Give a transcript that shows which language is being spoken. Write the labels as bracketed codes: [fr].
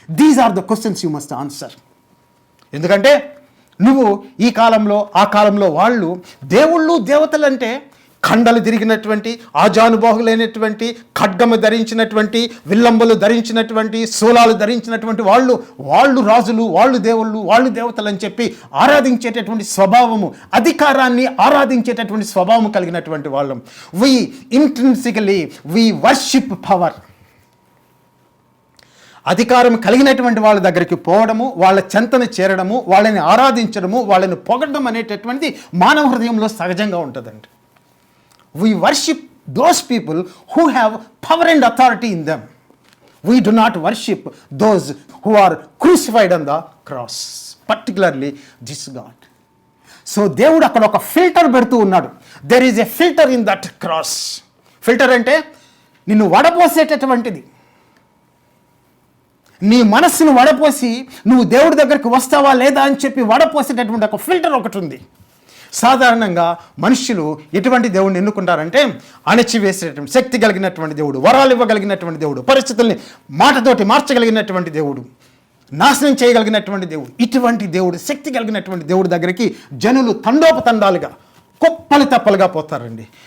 [en] These are the questions you must answer. [te] ఎందుకంటే నువ్వు ఈ కాలంలో, ఆ కాలంలో వాళ్ళు దేవుళ్ళు, దేవతలంటే ఖండలు తిరిగినటువంటి, ఆజానుబాహులైనటువంటి, ఖడ్గము ధరించినటువంటి, విల్లంబులు ధరించినటువంటి, శూలాలు ధరించినటువంటి వాళ్ళు రాజులు, వాళ్ళు దేవుళ్ళు, వాళ్ళు దేవతలు అని చెప్పి ఆరాధించేటటువంటి స్వభావము, అధికారాన్ని ఆరాధించేటటువంటి స్వభావం కలిగినటువంటి వాళ్ళం. [en] Intrinsically we worship power. [te] అధికారం కలిగినటువంటి వాళ్ళ దగ్గరికి పోవడము, వాళ్ళ చెంతను చేరడము, వాళ్ళని ఆరాధించడము, వాళ్ళని పొగడడం అనేటటువంటి మానవ హృదయంలో సహజంగా ఉంటుందండి. [en] We worship those people who have power and authority in them. We do not worship those who are crucified on the cross, particularly this God. [te] So దేవుడు అక్కడ ఒక ఫిల్టర్ పెడుతూ ఉన్నాడు. [en] There is a filter in that cross. [te] Filter అంటే నిన్ను వడపోసేటటువంటిది. నీ మనస్సును వడపోసి నువ్వు దేవుడి దగ్గరికి వస్తావా లేదా అని చెప్పి వడపోసేటటువంటి ఒక ఫిల్టర్ ఒకటి ఉంది. సాధారణంగా మనుష్యులు ఎటువంటి దేవుడిని ఎన్నుకుంటారంటే అణచివేసేటటువంటి శక్తి కలిగినటువంటి దేవుడు, వరాలు ఇవ్వగలిగినటువంటి దేవుడు, పరిస్థితుల్ని మాటతోటి మార్చగలిగినటువంటి దేవుడు, నాశనం చేయగలిగినటువంటి దేవుడు, ఇటువంటి దేవుడు, శక్తి కలిగినటువంటి దేవుడి దగ్గరికి జనులు తండోపతండాలుగా, కుప్పలు తప్పలుగా పోతారండి.